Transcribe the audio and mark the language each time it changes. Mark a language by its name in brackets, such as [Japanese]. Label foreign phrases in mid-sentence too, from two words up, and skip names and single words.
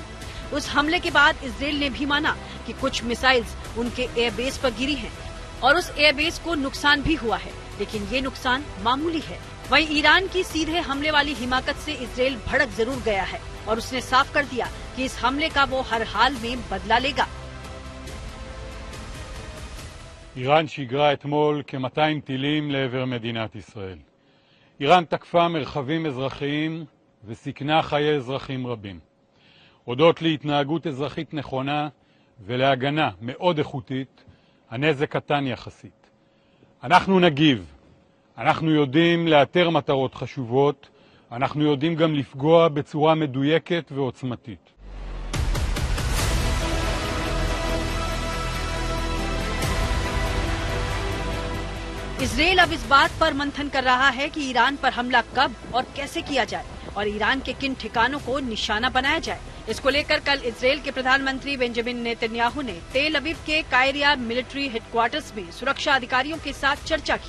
[Hindi] उस हमले के बाद इजरायल ने भी माना कि कुछ मिसाइल्स उनके एयरबेस पर गिरी हैं और उस एयरबेस को नुकसान भी हुआ है, लेकिन ये नुकसान मामूली है। वहीं ईरान की सीधे हमले वाली हिमाकत से इजरायल भड़क जरूर गया है और उसने साफ कर दिया कि इस हमले का वो हर हाल में बदला लेगा। [Hebrew] איראן שיגרה אתמול כ-200 טילים לעבר מדינת ישראל. איראן תקפה מרחבים אזרחיים וסיכנה חיי אזרחים רבים. הודות להתנהגות אזרחית נכונה ולהגנה מאוד איכותית, הנזק קטן יחסית. אנחנו נגיב. אנחנו יודעים לאתר מטרות חשובות, אנחנו יודעים גם לפגוע בצורה מדויקת ועוצמתית. [Hindi] इजरायल अब इस बात पर मंथन कर रहा है कि ईरान पर हमला कब और कैसे किया जाए और ईरान के किन ठिकानों को निशाना बनाया जाए। इसको लेकर कल इजरायल के प्रधानमंत्री बेंजामिन नेतन्याहू ने तेल अवीव के कायरिया [English] military headquarters [Hindi] में सुरक्षा अधिकारियों के साथ चर्चा की।